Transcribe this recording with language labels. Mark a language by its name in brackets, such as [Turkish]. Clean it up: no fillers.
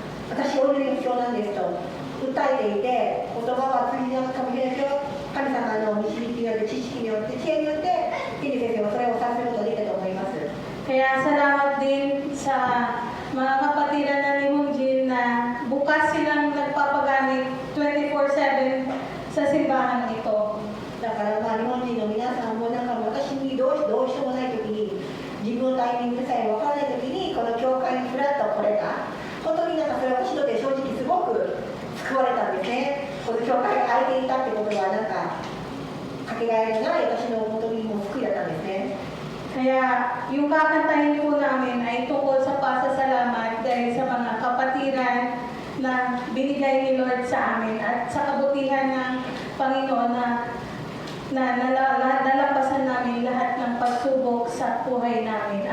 [Japanese] 私、お祈りが必要なんですと訴えていて、言葉は通じなくかもしれないけど、神様の導きによって、知識によって、知恵によって、天狗先生はそれを察することができたと思います。 [Filipino] Kaya salamat din sa mga kapatiran ng Limujin na bukas silang nagpapagamit 24/7 sa simbahan ito. [Japanese] だから日本人の皆さんもなんか私にどうしようもない時に自分のタイミングさえ分からない時にこの教会にフラッと来れた本当になんかそれ私とって正直すごく救われたんですね。この教会が空いていたってことはなんかかけがえのない私の本当にもう救いだったんですね。 [Filipino] Kaya yung kakantahin po namin ay tungkol sa pasasalamat dahil sa mga kapatiran na binigay ni Lord sa amin at sa kabutihan ng Panginoon na nalampasan namin lahat ng pagsubok sa buhay namin.